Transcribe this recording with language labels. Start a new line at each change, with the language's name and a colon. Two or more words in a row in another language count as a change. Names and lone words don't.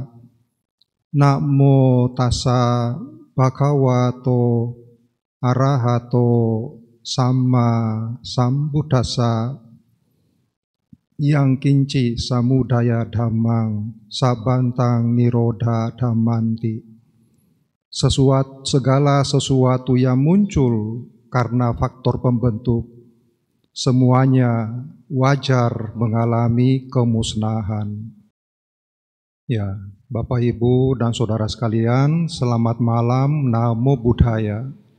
Pali: Namo tassa bhagavato arahato samma sambuddhassa. Yang kinci samudaya dhammang sabantang nirodha dhammanti.
Indonesian: Segala sesuatu yang muncul karena faktor pembentuk, semuanya wajar mengalami kemusnahan. Ya, Bapak, Ibu, dan saudara sekalian, selamat malam,
Pali: Namo Buddhaya.